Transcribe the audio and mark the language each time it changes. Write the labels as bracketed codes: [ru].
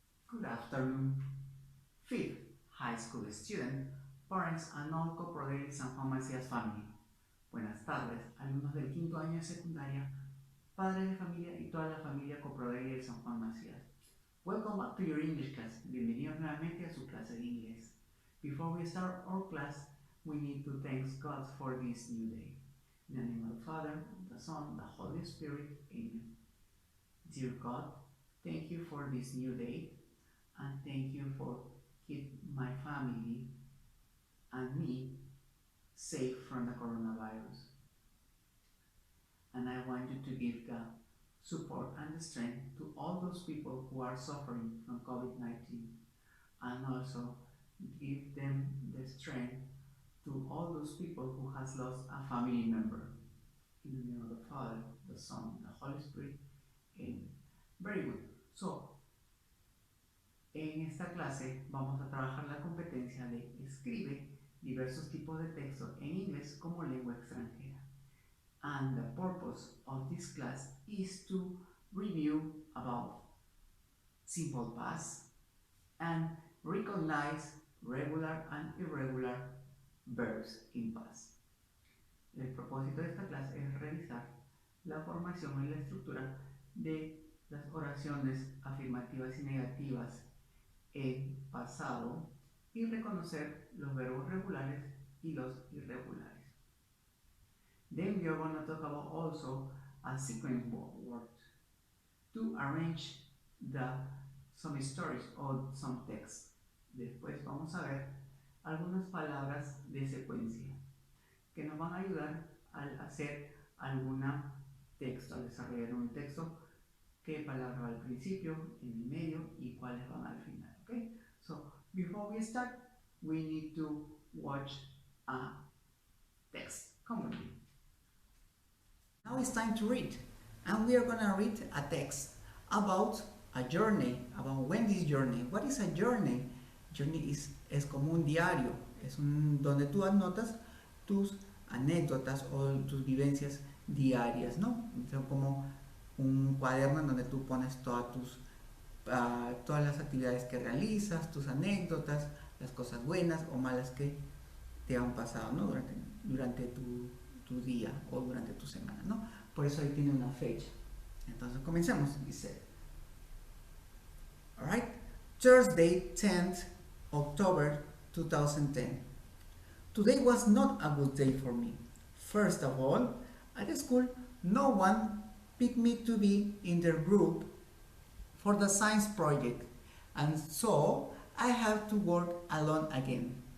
[en] Good afternoon, fifth high school student, parents and all Coprodery San Juan Macías family. [es] Buenas tardes, alumnos del quinto año de secundaria, padres de familia y toda la familia Coprodery de San Juan Macías. [en] Welcome back to your English class. [es] Bienvenidos nuevamente a su clase de inglés. [en] Before we start our class, we need to thank God for this new day. In the name of the Father, the Son, the Holy Spirit. Amen. Dear God, thank you for this new day, and thank you for keep my family and me safe from the coronavirus. And I want you to give the support and the strength to all those people who are suffering from COVID-19, and also give them the strength to all those people who has lost a family member. In the name of the Father, the Son, the Holy Spirit. Amen. Very good. [es] So, en esta clase vamos a trabajar la competencia de escribe diversos tipos de texto en inglés como lengua extranjera. [en] And the purpose of this class is to review about simple past and recognize regular and irregular verbs in past. [es] El propósito de esta clase es revisar la formación y la estructura de las oraciones afirmativas y negativas en pasado y reconocer los verbos regulares y los irregulares. [en] Then we are going to talk about also a sequence word to arrange some stories or some text. [es] Después vamos a ver algunas palabras de secuencia que nos van a ayudar al hacer alguna texto, al desarrollar un texto, qué palabras va al principio, en el medio y cuáles van al final. [en] Okay? So before we start, we need to watch a text. Come with me. Now it's time to read, and we are going to read a text about a journey, about when this journey. What is a journey? [es] Journey es como un diario, donde tú anotas tus anécdotas o tus vivencias diarias, ¿no? Entonces, como un cuaderno en donde tú pones todas las actividades que realizas, tus anécdotas, las cosas buenas o malas que te han pasado, ¿no? Durante tu día o durante tu semana, ¿no? Por eso ahí tiene una fecha. Entonces comencemos. Dice, [en] alright, Thursday, 10th October 2010. Today was not a good day for me. First of all, at school, no one picked me to be in their group for the science project, and so I have to work alone again.